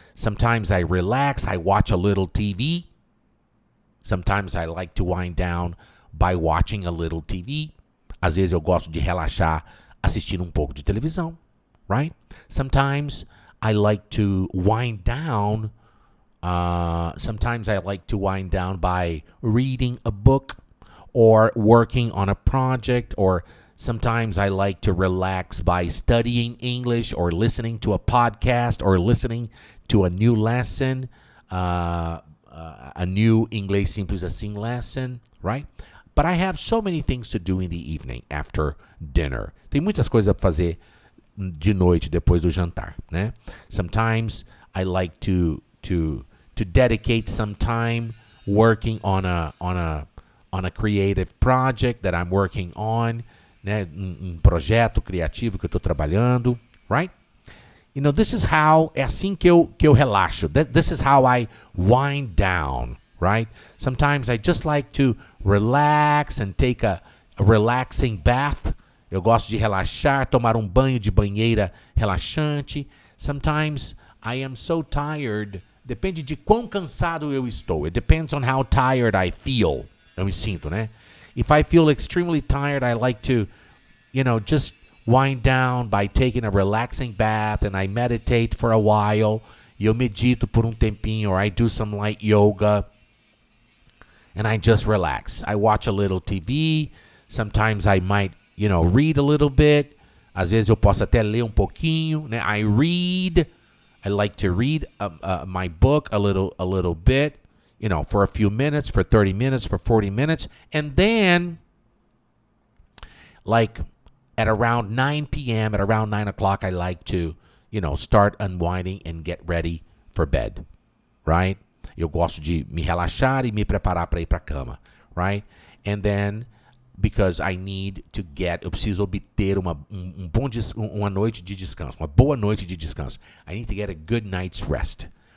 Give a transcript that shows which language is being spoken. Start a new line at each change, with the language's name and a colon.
English: Sometimes I relax, I watch a little TV. Sometimes I like to wind down by watching a little TV.
Portuguese: Às vezes eu gosto de relaxar assistindo um pouco de televisão,
English: right? Sometimes I like to wind down. Sometimes I like to wind down by reading a book or working on a project, or sometimes I like to relax by studying English or listening to a podcast or listening to a new lesson, a new Inglês Simples Assim lesson, right? But I have so many things to do in the evening after dinner.
Portuguese: Tem muitas coisas para fazer de noite depois do jantar, né?
English: Sometimes I like to dedicate some time working on a creative project that I'm working on, né?
Portuguese: Um projeto criativo que eu estou trabalhando,
English: right? This is how,
Portuguese: é assim que eu relaxo.
English: This is how I wind down, right? Sometimes I just like to relax and take a relaxing bath.
Portuguese: Eu gosto de relaxar, tomar um banho de banheira relaxante.
English: Sometimes I am so tired.
Portuguese: Depende de quão cansado eu estou.
English: It depends on how tired I feel.
Portuguese: Eu me sinto, né?
English: If I feel extremely tired, I like to, just wind down by taking a relaxing bath, and I meditate for a while.
Portuguese: E eu medito por um tempinho,
English: or I do some light yoga, and I just relax. I watch a little TV. Sometimes I might, read a little bit.
Portuguese: Às vezes eu posso até ler um pouquinho, né?
English: I like to read my book a little bit, for a few minutes, for 30 minutes, for 40 minutes. And then, like at around 9 p.m., at around 9 o'clock, I like to, start unwinding and get ready for bed, right?
Portuguese: Eu gosto de me relaxar e me preparar para ir para a cama,
English: right? And then, because I need to
Portuguese: eu preciso obter uma noite de descanso, uma boa noite de descanso.
English: I need to get a good night's rest.